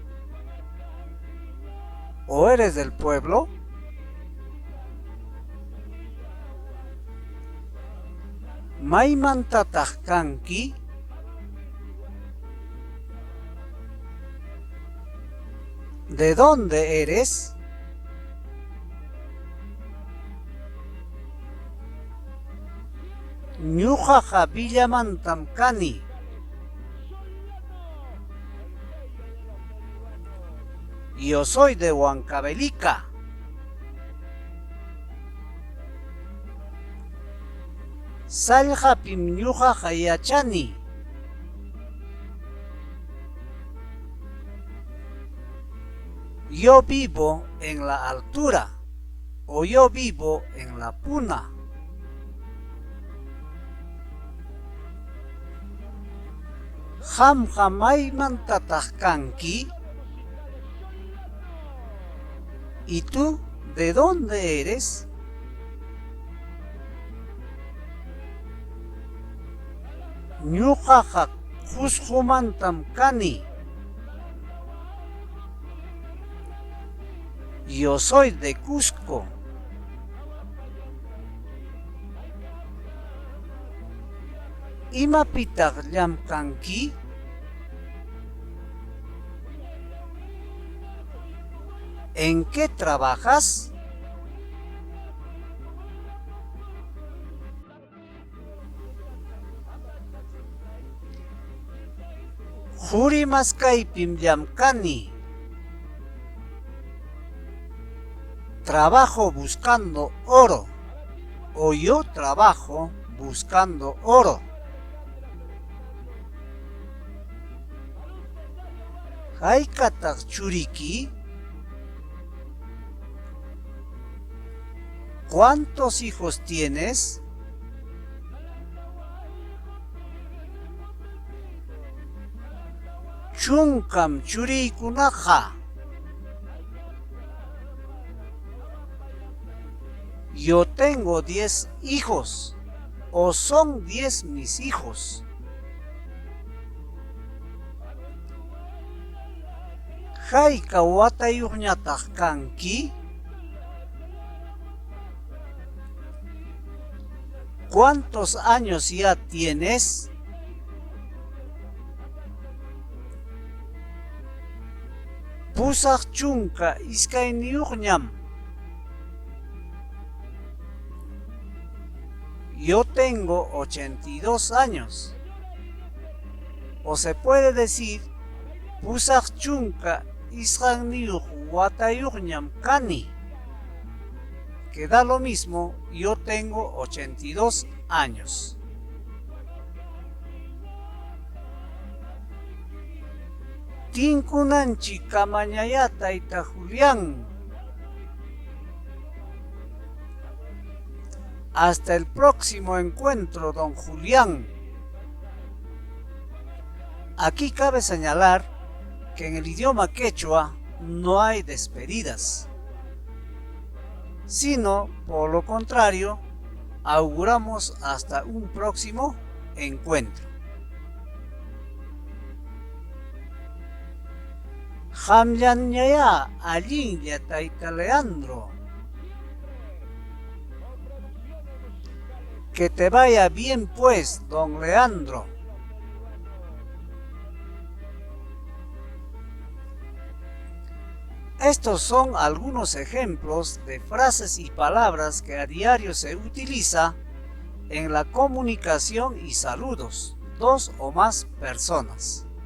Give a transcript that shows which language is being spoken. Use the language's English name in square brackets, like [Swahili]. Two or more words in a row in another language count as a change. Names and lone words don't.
[Spanish] ¿O eres del pueblo? [Quechua] Maimanta tajkanki. [Spanish] ¿De dónde eres? [Quechua] Ñuqaqa Villamantam kani. [Spanish] Yo soy de Huancavelica. [Quechua] Sallqapim ñuqaqa yachani. [Spanish] Yo vivo en la altura o yo vivo en la puna. [Quechua] Qamqa maymantataq kanki? [Spanish] ¿Y tú de dónde eres? [Quechua] Ñuqaqa Qusqumantam kani. [Spanish] Yo soy de Cusco. [Quechua] ¿Imapitaq llamkanki? [Spanish] ¿En qué trabajas? [Quechua] Qurimaskaypim llamkani. [Spanish] Trabajo buscando oro. O yo trabajo buscando oro. [Quechua] ¿Haykataq churiki? [Spanish] ¿Cuántos hijos tienes? [Quechua] Chunkam churiykunaqa. [Spanish] Yo tengo 10 hijos, o son 10 mis hijos. [Quechua] ¿Hayka watayuqñataq kanki? [Spanish] ¿Cuántos años ya tienes? [Quechua] Pusaq chunka iskayniyuqñam. [Spanish] Yo tengo 82 años. O se puede decir, [Quechua] pusaq chunka isqanniyuq watayuqñam kani. [Spanish] Que da lo mismo, yo tengo 82 años. [Quechua] Tinkunanchi kamañaya tayta Julián. [Spanish] Hasta el próximo encuentro, don Julián. Aquí cabe señalar que en el idioma quechua no hay despedidas, sino, por lo contrario, auguramos hasta un próximo encuentro. [Quechua] Hamllanñaya allinlla tayta Leandro. [Spanish] Que te vaya bien pues, don Leandro. Estos son algunos ejemplos de frases y palabras que a diario se utiliza en la comunicación y saludos, dos o más personas.